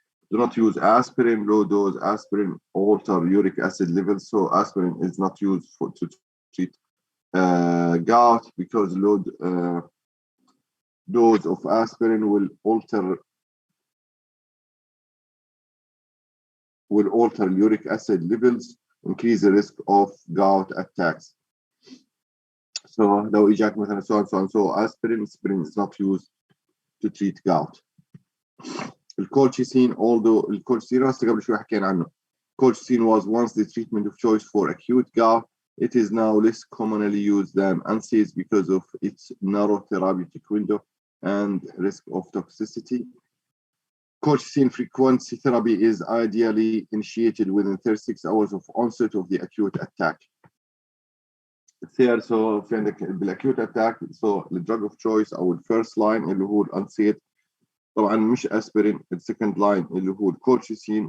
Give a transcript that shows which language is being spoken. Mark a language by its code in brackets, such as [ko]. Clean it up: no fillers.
[en] Do not use aspirin. Low dose aspirin alter uric acid levels, so aspirin is not used to treat gout because low dose of aspirin will alter uric acid levels, increase the risk of gout attacks. So [ar] لو اجاك مثلا [en] so aspirin is not used to treat gout. [ar] الكولشيسين, although الكولشيسين هسه قبل شوي حكينا عنه. [en] Colchicine was once the treatment of choice for acute gout. It is now less commonly used than NSAIDs because of its narrow therapeutic window and risk of toxicity. Colchicine frequency therapy is ideally initiated within 36 hours of onset of the acute attack. Third, so [ar] في عندك [en] بالacute attack, so the drug of choice [ar] أو [en] first line [ar] اللي هو الأنسيد طبعا مش [en] aspirin. [ar] السكند line اللي هو الكولشيسين.